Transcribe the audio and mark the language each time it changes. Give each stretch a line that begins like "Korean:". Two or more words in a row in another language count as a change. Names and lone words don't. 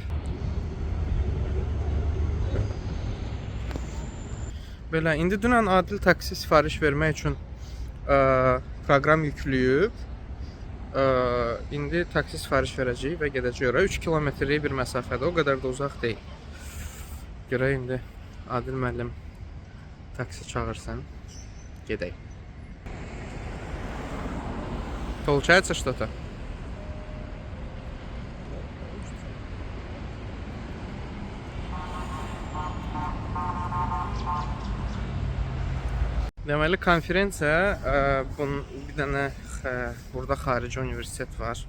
Azerbaijani: Belə, indi dünən Adil taksi sifariş vermək üçün proqram yükləyib. İndi taksi sifariş verəcəyik və gedəcəyik ora. 3 kilometrlik bir məsafədə, o qədər də uzaq deyil. Görək indi Adil müəllim taksi çağırsın, gedək.
Russian: Получается что-то?
Azerbaijani: Deməli, konferensiya, bir dənə burada xarici universitet var.